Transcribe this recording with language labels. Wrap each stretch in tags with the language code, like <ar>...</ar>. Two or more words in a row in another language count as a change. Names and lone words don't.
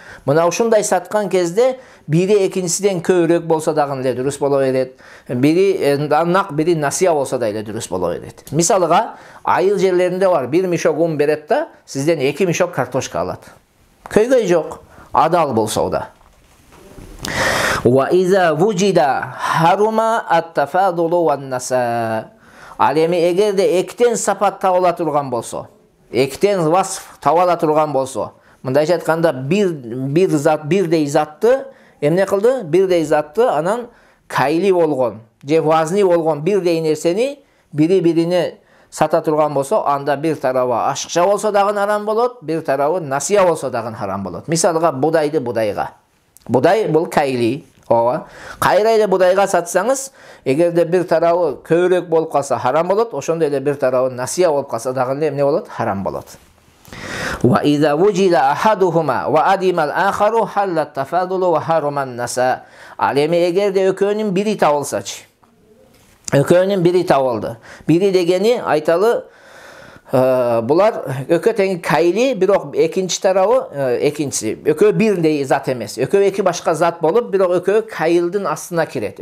<ky>Мына ушундай саткан кезде бири экинчисинен көбүрөөк болсо дагы эле дурус боло берет. Бири нак, бири насия болсо да эле дурус боло берет. Мисалга, айыл жерлеринде бар, бир мишок ун берет да, сизден 2 мишок картошка алат. Көйгөй жок, адал болсо да.</ky> <ar>وإذا وجد حرم التفاضل والنساء.</ar> <ky>Ал эми эгерде эктен сапат табыла турган болсо, эктен васф табыла турган болсо, мындайча айтканда бир зат, бирдей затты эмне кылды? Бирдей затты анан кайли болгон, же вазни болгон бирдей нерсени бири-бирине сата турган болсо, анда бир тарабы ашыкча болсо дагы харам болот, бир тарабы насия болсо дагы харам болот. Мисалга будайды будайга. Будай бул кайли. Кайра эле будайга сатсаңыз, эгерде бир тарабы көбүрөөк болуп калса харам болот, ошондой эле бир тарабы насия болуп калса дагы эмне болот? Харам болот.</ky> <ar>وإذا وجد أحدهما وعدم الآخر حل التفاضل وحرم النساء.</ar> <ky>Ал эми эгерде экөөнүн бири табылсачы. Экөөнүн бири табылды. Бири дегени айталы булар өкө тең кайли, бирок экинчи тарабы, экинчиси өкө бирдей зат эмес. Өкө эки башка зат болуп, бирок өкө кайылдын астына кирет.</ky>